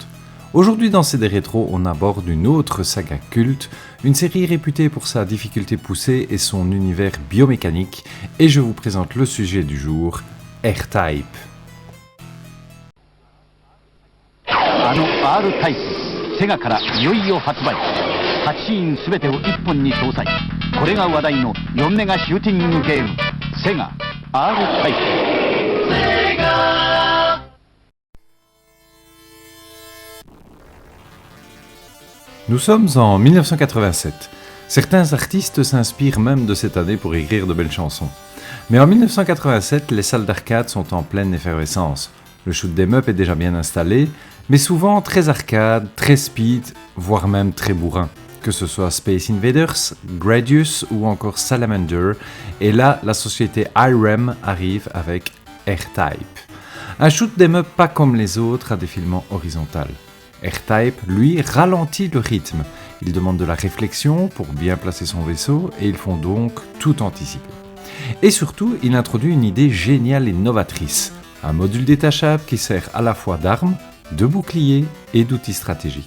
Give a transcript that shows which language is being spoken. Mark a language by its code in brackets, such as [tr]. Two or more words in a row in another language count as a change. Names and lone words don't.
[fr] Aujourd'hui dans CD Rétro, on aborde une autre saga culte, une série réputée pour sa difficulté poussée et son univers biomécanique, et je vous présente le sujet du jour, R-Type. R-Type, [ja] Sega からいよいよ発売。8シーンすべてを1本に搭載。これが話題の4メガシューティングゲーム、セガ R-Type。 [fr] Nous sommes en 1987. Certains artistes s'inspirent même de cette année pour écrire de belles chansons. Mais en 1987, les salles d'arcade sont en pleine effervescence. Le [en] shoot 'em up [fr] est déjà bien installé, mais souvent très arcade, très speed, voire même très bourrin. Que ce soit Space Invaders, Gradius ou encore Salamander, et là, la société Irem arrive avec R-Type. Un [en] shoot 'em up [fr] pas comme les autres à défilement horizontal. R-Type, lui, ralentit le rythme. Il demande de la réflexion pour bien placer son vaisseau et ils font donc tout anticiper. Et surtout, il introduit une idée géniale et novatrice. Un module détachable qui sert à la fois d'arme, de bouclier et d'outil stratégique.